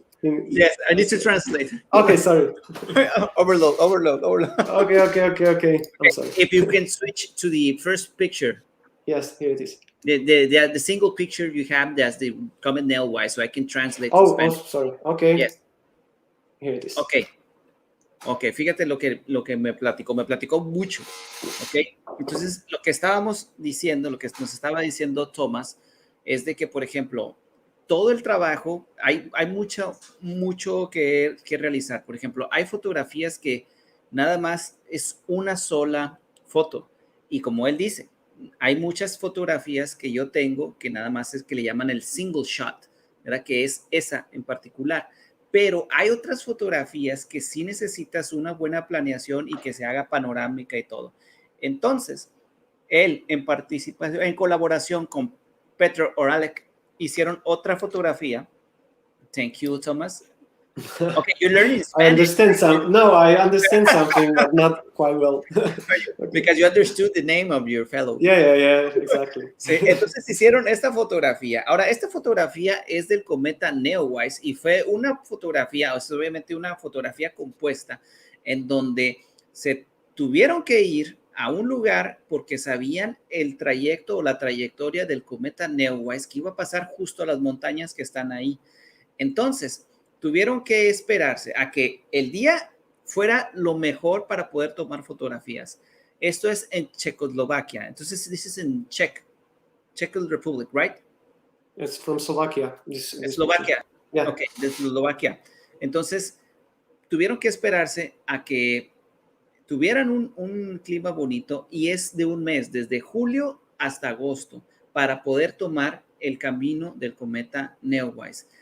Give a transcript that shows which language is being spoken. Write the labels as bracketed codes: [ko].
[en] Yes, I need to translate. Okay, sorry. Overload. Okay. I'm sorry. If you can switch to the first picture. Yes, here it is. The single picture you have, that's the comet Neowise, so I can translate to Oh, Spanish. sorry. Okay. Yes. Here it is. [es] Okay, fíjate lo que me platicó mucho, ok. Entonces, lo que estábamos diciendo, lo que nos estaba diciendo Tomás, es de que, por ejemplo, todo el trabajo, hay mucho que realizar. Por ejemplo, hay fotografías que nada más es una sola foto. Y como él dice, hay muchas fotografías que yo tengo que nada más es que le llaman el single shot, ¿verdad? Que es esa en particular. Pero hay otras fotografías que sí necesitas una buena planeación y que se haga panorámica y todo. Entonces, él en colaboración con Petr Oralek, hicieron otra fotografía. [en] Thank you, Thomas. Okay, you're learning Spanish. I understand something, but not quite well. Because you understood the name of your fellow. Yeah, exactly. [es] Sí, entonces hicieron esta fotografía. Ahora, esta fotografía es del cometa Neowise y fue una fotografía, o sea, obviamente una fotografía compuesta en donde se tuvieron que ir a un lugar porque sabían el trayecto o la trayectoria del cometa Neowise que iba a pasar justo a las montañas que están ahí. Entonces, tuvieron que esperarse a que el día fuera lo mejor para poder tomar fotografías. Esto es en Checoslovaquia. [en] Entonces, this is in Czech Republic, right? It's from Slovakia. [es] Eslovaquia. [en] Yeah. [es] Okay, de Eslovaquia. Entonces, tuvieron que esperarse a que tuvieran un clima bonito, y es de un mes, desde julio hasta agosto, para poder tomar el camino del cometa Neowise.